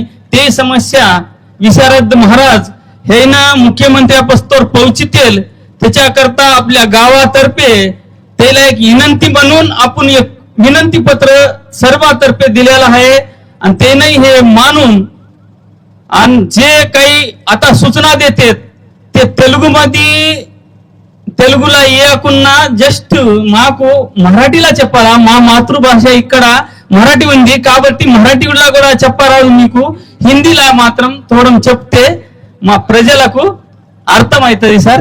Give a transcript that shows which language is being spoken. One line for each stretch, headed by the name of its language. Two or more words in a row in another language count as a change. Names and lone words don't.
Marathi: ते समस्या विशारद महाराज हे ना मुख्यमंत्र्यापास्तोर पोहोचतील त्याच्याकरता आपल्या गावातर्फे त्याला एक विनंती म्हणून आपण एक विनंती पत्र सर्वातर्फे दिलेलं आहे. आणि ते नाही हे मानून आणि जे काही आता सूचना देतात ते
Telugu: తెలుగులో ఏకున్నా జస్ట్ మాకు మరాఠీలో చెప్పాలా. మా మాతృభాష ఇక్కడ మరాఠీ ఉంది కాబట్టి మరాఠీలో కూడా చెప్పరాదు మీకు. హిందీలో మాత్రం తోడం చెప్తే మా ప్రజలకు అర్థమవుతుంది సార్.